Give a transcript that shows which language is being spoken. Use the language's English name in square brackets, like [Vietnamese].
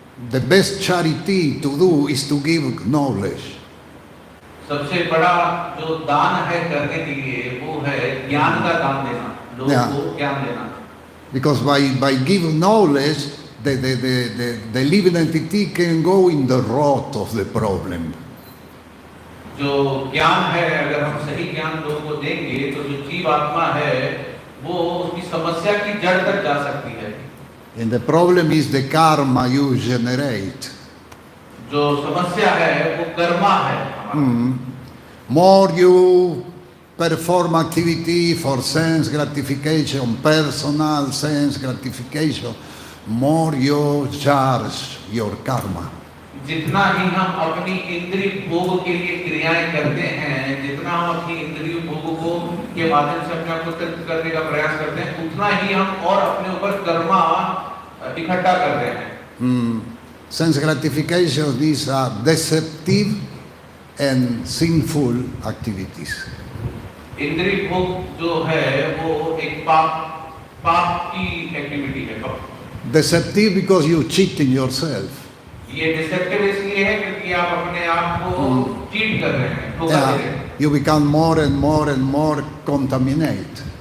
[English] The best charity to do is to give knowledge. [Hindi] सबसे बड़ा जो दान है करने के लिए वो है ज्ञान का दान देना. लोगों को ज्ञान देना. [English] Because by giving knowledge, the living entity can go in the root of the problem. [Hindi] जो ज्ञान है अगर हम सही ज्ञान लोगों को देंगे तो जो जीव आत्मा है वो उसकी समस्या की जड़ तक जा सकती है. [English] And the problem is the karma you generate. [Hindi] जो समस्या है वो कर्मा है. [English] More you perform activity for sense gratification, personal sense gratification, more you charge your karma. [Hindi] जितना ही हम अपनी इंद्रिय भोग के लिए क्रियाएं करते हैं, जितना हम अपनी इंद्रिय भोगों के माध्यम से अपने आप को तृप्त करने का प्रयास करते हैं, उतना ही हम और अपने ऊपर कर्मा इकट्ठा करते हैं. [English] Sense gratification, these are deceptive and sinful activities. [Hindi] इंद्रिय भोग जो है वो एक पाप की एक्टिविटी है. [English] Deceptive because you cheating yourself. [Hindi] ये डिसेप्टिव इसलिए है क्योंकि आप अपने आप को चीट कर रहे हैं, धोखा दे रहे हैं. [English] You become more and more contaminated.